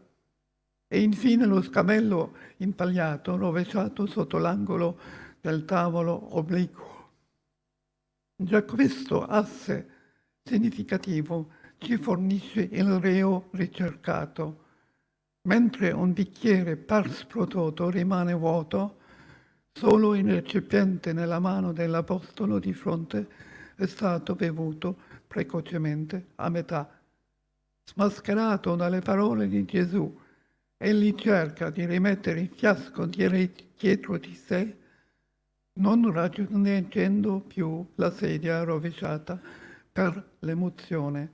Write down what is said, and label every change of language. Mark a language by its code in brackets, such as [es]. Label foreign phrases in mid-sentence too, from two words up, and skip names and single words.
[it] E infine lo scabello impagliato, rovesciato sotto l'angolo del tavolo obliquo. Già questo asse significativo ci fornisce il reo ricercato. Mentre un bicchiere [la] pars pro toto [it] rimane vuoto, solo il recipiente nella mano dell'apostolo di fronte è stato bevuto precocemente a metà. Smascherato dalle parole di Gesù, egli cerca di rimettere il fiasco dietro di sé, non raggiungendo più la sedia rovesciata per l'emozione.